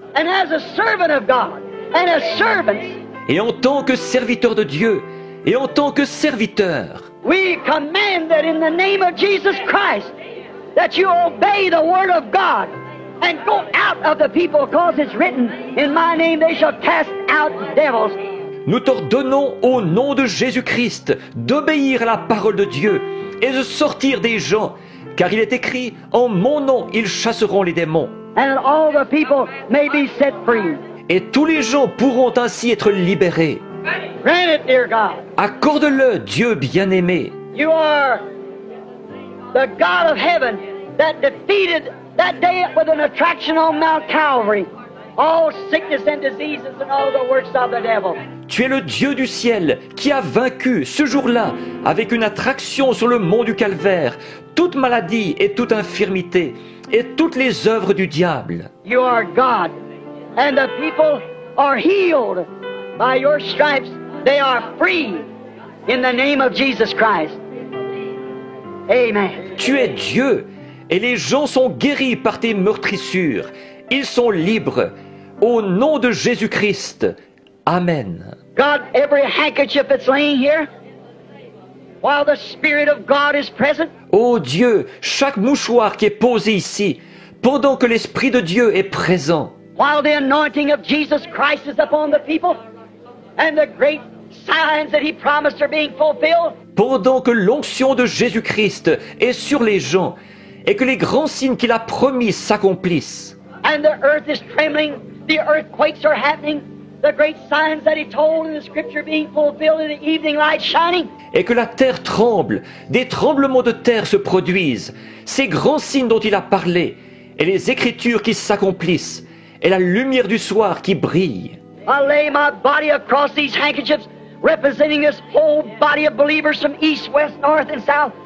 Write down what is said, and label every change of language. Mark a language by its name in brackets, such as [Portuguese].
[English] And as a servant of God, and as servants, [French] Et en tant que serviteur de Dieu, et en tant que serviteur, [English] we command that in the name of Jesus Christ, that you obey the word of God and go out of the people, because it's written, in my name they shall cast out devils. [French] nous t'ordonnons au nom de Jésus-Christ d'obéir à la parole de Dieu et de sortir des gens, car il est écrit, en mon nom ils chasseront les démons. [English] And that all the people may be set free. [French] Et tous les gens pourront ainsi être libérés. [English] Grant it, dear God. [French] Accorde-le, Dieu bien-aimé. [English] You are the God of heaven that defeated that day with an attraction on Mount Calvary all sickness and diseases and all the works of the devil. [French] Tu es le Dieu du ciel qui a vaincu ce jour-là, avec une attraction sur le mont du Calvaire, toute maladie et toute infirmité, et toutes les œuvres du diable. [English] You are God, and the people are healed by your stripes. They are free in the name of Jesus Christ. Amen. [French] Tu es Dieu, et les gens sont guéris par tes meurtrissures. Ils sont libres, au nom de Jésus-Christ. Amen. [English] God, every handkerchief that's laying here, while the Spirit of God is present, [French] Ô Dieu, chaque mouchoir qui est posé ici, pendant que l'Esprit de Dieu est présent, [English] while the anointing of Jesus Christ is upon the people, and the great signs that He promised are being fulfilled, [French] pendant que l'onction de Jésus-Christ est sur les gens, et que les grands signes qu'il a promis s'accomplissent, [English] and the earth is trembling, the earthquakes are happening, the great signs that He told in the Scripture being fulfilled in the evening light shining. [French] et que la terre tremble, des tremblements de terre se produisent, ces grands signes dont il a parlé, et les Écritures qui s'accomplissent, et la lumière du soir qui brille. [English] I lay my body across these handkerchiefs, representing this whole body of believers from east, west, north, and south.